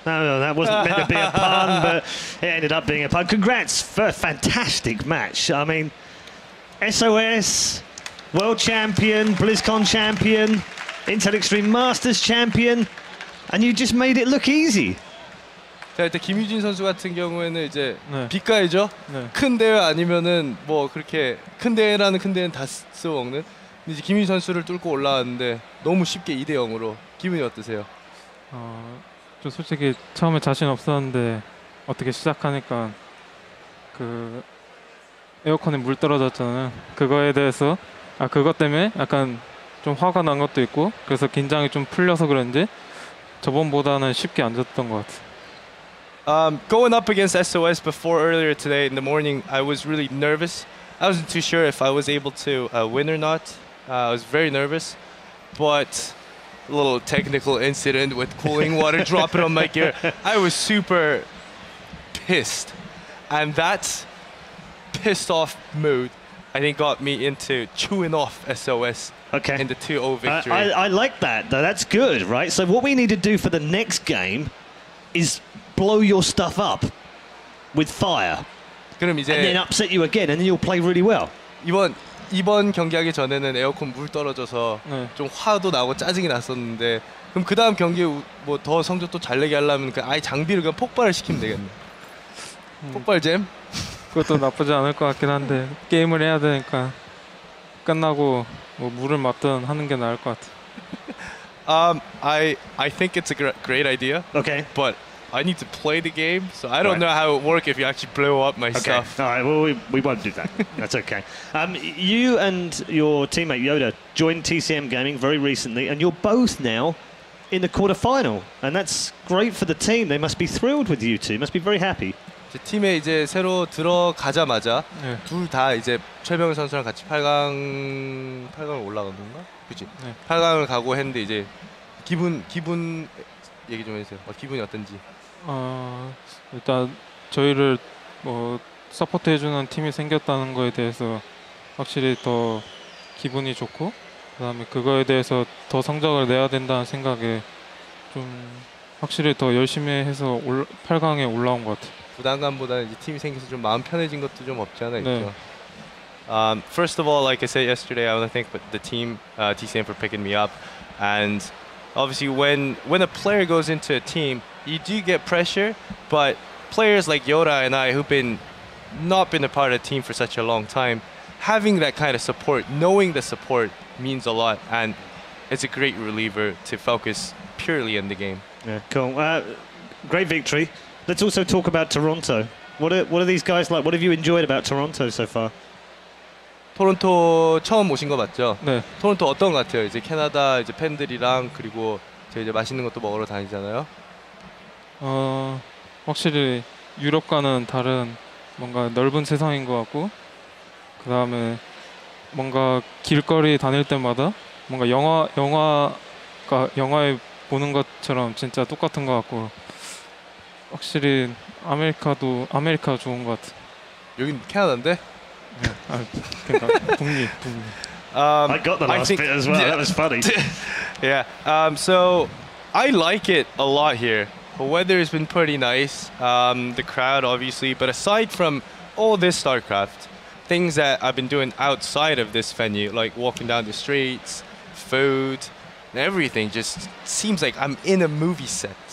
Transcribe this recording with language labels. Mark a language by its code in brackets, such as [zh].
[en] No, that wasn't meant to be a pun, but it ended up being a pun. Congrats for a fantastic match. I mean, SOS, World Champion, BlizzCon Champion, Intel Extreme Masters Champion, and you just made it look easy. [ko] 자, 일단 김유진 선수 같은 경우에는 이제 네. 빛가이죠. 네. 큰 대회 아니면은 뭐 그렇게 큰 대회라는 큰 대회는 다 써먹는. 근데 이제 김유진 선수를 뚫고 올라왔는데 너무 쉽게 2대 0으로 기분이 어떠세요? 저 솔직히 처음에 자신 없었는데 어떻게 시작하니까 그 에어컨에 물 떨어졌잖아요. 그거에 대해서 그것 때문에 약간 좀 화가 난 것도 있고 그래서 긴장이 좀 풀려서 그런지 저번보다는 쉽게 안 졌던 것 같아요. [en] Going up against SOS before earlier today in the morning, I was really nervous. I wasn't too sure if I was able to win or not. I was very nervous, but a little technical incident with cooling water dropping on my gear. I was super pissed, and that pissed off mood I think got me into chewing off SOS in the 2-0 victory. I like that, though. That's good, right? So what we need to do for the next game is blow your stuff up with fire. [ko] 그럼 이제 [en] and then upset you again, and then you'll play really well. [ko] 이번 경기하기 전에는 에어컨 물 떨어져서 좀 화도 나고 짜증이 났었는데 그럼 그 다음 경기에 뭐 더 성적도 잘 내게 하려면 아예 장비를 그냥 폭발을 시키면 되겠네. 폭발잼? 그것도 나쁘지 않을 것 같긴 한데 게임을 해야 되니까 끝나고 뭐 물을 맞든 하는 게 나을 것 같아. [en] I think it's a great idea. Okay. But I need to play the game, so I don't know how it would work if you actually blow up my stuff. All right, well, we won't do that. That's okay. You and your teammate Yoda joined TCM Gaming very recently, and you're both now in the quarterfinal, and that's great for the team. They must be thrilled with you two. Must be very happy. [ko] 팀에 이제 새로 들어가자마자 둘 다 이제 최병현 선수랑 같이 8강을 올라간 건가? 그치? 8강을 가고 했는데 이제 기분 얘기 좀 해주세요. 기분이 어떤지. 일단 저희를 뭐 서포트 해주는 팀이 생겼다는 거에 대해서 확실히 더 기분이 좋고 그다음에 그거에 대해서 더 성적을 내야 된다는 생각에 좀 확실히 더 열심히 해서 8강에 올라온 것 같아요. 부담감보다는 이제 팀이 생겨서 좀 마음 편해진 것도 좀 없지 않아 있죠. [en] First of all, like I said yesterday, I want to thank the team, TCM, for picking me up. And obviously, when a player goes into a team, you do get pressure. But players like Yoda and I, who've not been a part of the team for such a long time, having that kind of support, knowing the support means a lot, and it's a great reliever to focus purely on the game. Yeah, cool. Great victory. Let's also talk about Toronto. What are these guys like? What have you enjoyed about Toronto so far? [ko] 토론토 처음 오신 거 맞죠? 네. 토론토 어떤 것 같아요? 이제 캐나다 이제 팬들이랑 그리고 저희 이제 맛있는 것도 먹으러 다니잖아요. 확실히 유럽과는 다른 뭔가 넓은 세상인 것 같고 그다음에 뭔가 길거리 다닐 때마다 뭔가 영화에 보는 것처럼 진짜 똑같은 것 같고 확실히 아메리카 좋은 것 같아. 여긴 캐나다인데? 그러니까 북미. [en] I got the last bit as well. That was funny. Yeah. So I like it a lot here. The weather has been pretty nice. The crowd, obviously, but aside from all this StarCraft, things that I've been doing outside of this venue, like walking down the streets, food, and everything, just seems like I'm in a movie set.